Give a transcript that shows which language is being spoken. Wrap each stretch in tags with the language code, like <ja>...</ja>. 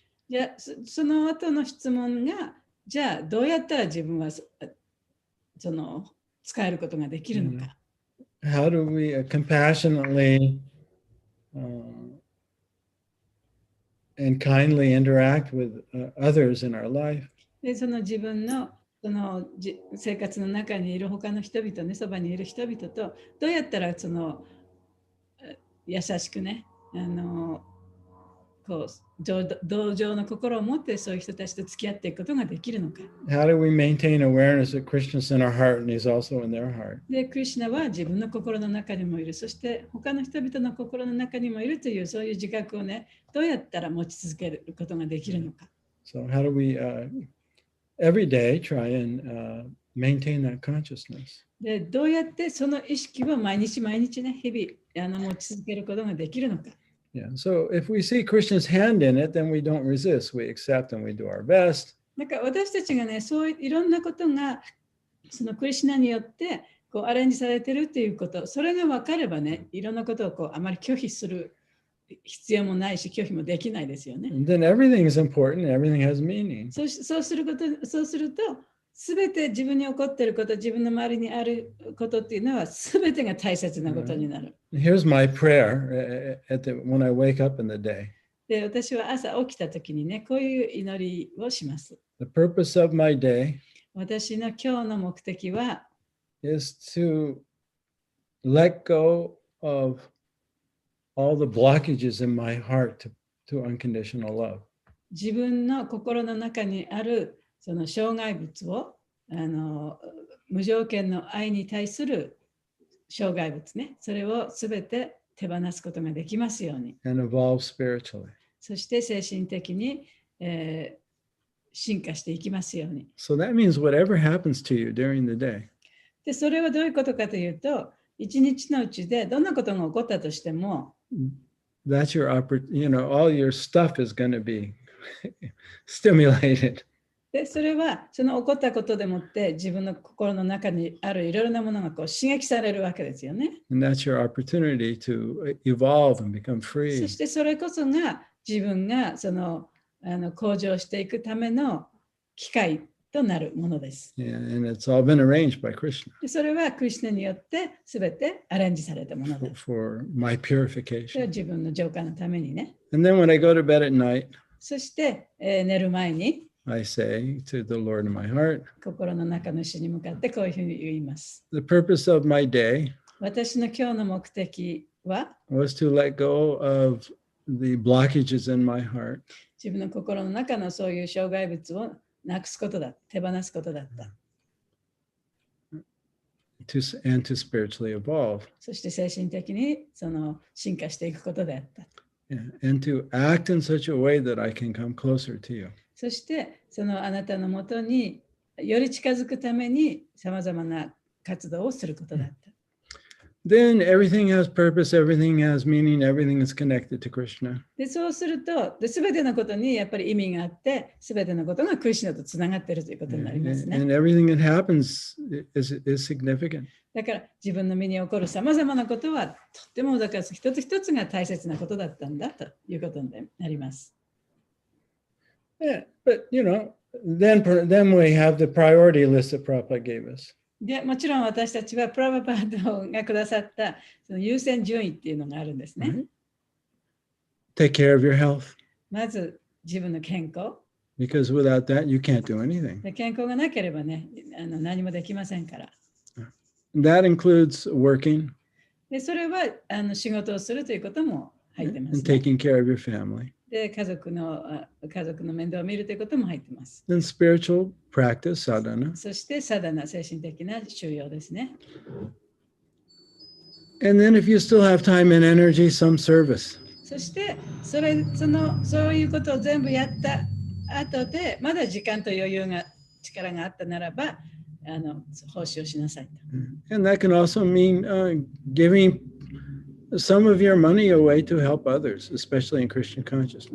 <ja>じゃあその後の質問が、じゃあどうやったら自分はその使えることができるのか。</ja> <en>How do we compassionately and kindly interact with others in our life?</en> <ja>で、その自分の生活の中にいる他の人々ね、そばにいる人々とどうやったらその優しくね、こう同情の心を持ってそういう人たちと付き合っていくことができるのか。</ja> <en>How do we maintain awareness that Krishna's in our heart and He's also in their heart?</en> <ja>で、クリシュナは自分の心の中にもいる、そして他の人々の心の中にもいるというそういう自覚をね、どうやったら持ち続けることができるのか。</ja> <en>So how do we every day try and maintain that consciousness?</en> <ja>で、どうやってその意識を毎日ね、日々持ち続けることができるのか。</ja> <en>Yeah. So if we see Krishna's hand in it, then we don't resist. We accept and we do our best.</en> <ja>なんか私たちがね、そういろんなことがそのクリシュナによってこうアレンジされてるっていうこと、それが分かればね、いろんなことをこうあまり拒否する必要もないし、拒否もできないですよね。</ja> <en>And then everything is important. Everything has meaning.</en> <ja>そうすると、すべて自分に起こっていること、自分の周りにあることっていうのは、すべてが大切なことになる。</ja> <en>Here's my prayer when I wake up in the day.</en> <ja>で、私は朝起きたときにね、こういう祈りをします。</ja> <en>The purpose of my day</en> <ja>私の今日の目的は、</ja> <en>is to let go of all the blockages in my heart to unconditional love.</en> <ja>自分の心の中にあるその障害物を無条件の愛に対する障害物ね、それをすべて手放すことができますように。</ja> <en>and evolve spiritually.</en> <ja>そして精神的に、進化していきますように。</ja> <en>So that means whatever happens to you during the day,</en> <ja>で、それはどういうことかというと、一日のうちでどんなことが起こったとしても、</ja> <en>that's your all your stuff is going to be stimulated.</en> <ja>で、それはその起こったことでもって自分の心の中にあるいろいろなものがこう刺激されるわけですよね。</ja> <en>And that's your opportunity to evolve and become</en> <ja>そ</ja> <en>free.</en> <ja>してそれこそが自分が向上していくための機会となるものです。</ja> <en>Yeah, and it's all been arranged by Krishna</en> <ja>で、それはクリシュナによってすべてアレンジされたものです。</ja> <en>for my</en> <ja>それは</ja> <en>purification.</en> <ja>自分の浄化のためにね。</ja> <en>And then when I go to bed at night,</en> <ja>そして、寝る前に</ja> <en>I say to the Lord in my heart,</en> <ja>心の中の主に向かってこういうふうに言います。</ja> <en>the purpose of my day</en> <ja>私の今日の目的は</ja> <en>was to let go of the blockages in my heart</en> <ja>自分の心の中のそういう障害物をなくすことだ、手放すことだった。</ja> <en>and to spiritually evolve.</en> <ja>そして精神的に進化していくことであった。</ja> <en>Yeah, and to act in such a way that I can come closer to you.</en> <ja>そしてあなたのもとにより近づくためにさまざまな活動をすることだった。</ja> <en>Then everything has purpose, everything has meaning, everything is connected to Krishna.</en> <ja>で、そうすると、すべてのことにやっぱり意味があって、すべてのことがクリシュナとつながっているということになりますね。</ja> <en>And everything that happens is significant.</en> <ja>だから自分の身に起こるさまざまなことはとってもだから一つ一つが大切なことだったんだということになります。</ja> <en>Yeah, but then we have the priority list that Prabhupada gave us.</en> <ja>で、もちろん私たちはプラバパードがくださったその優先順位っていうのがあるんですね。</ja> <en>Take care of your health.</en> <ja>まず自分の健康。</ja> <en>Because without that, you can't do anything.</en> <ja>で、健康がなければね、何もできませんから。</ja> <en>That includes working</en> <ja>で、それは仕事をするということも入ってます、</ja> <en>and taking care of your family.</en> <ja>で、家族の面倒を見るということも入ってます。</ja> <en>Then spiritual practice, sadhana.</en> <ja>そしてサダナ、精神的な修養ですね。</ja> <en>And then if you still have time and energy, some service.</en> <ja>そしてそういうことを全部やった後で、まだ時間と余裕が力があったならば、奉仕をしなさいと。</ja> <en>And that can also mean giving some of your money away to help others, especially in Christian consciousness.</en>